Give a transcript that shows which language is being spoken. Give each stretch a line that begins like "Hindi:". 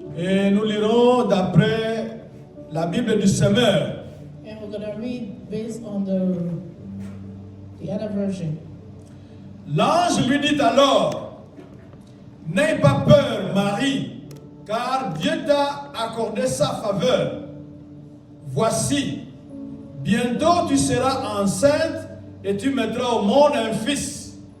French: et nous lirons d'après la Bible du Semeur.
English: and we're going to read based on the other version.
French: L'ange lui dit alors, n'aie pas peur, Marie, car Dieu t'a accordé sa faveur. Voici, bientôt tu seras enceinte et tu mettras au monde un fils.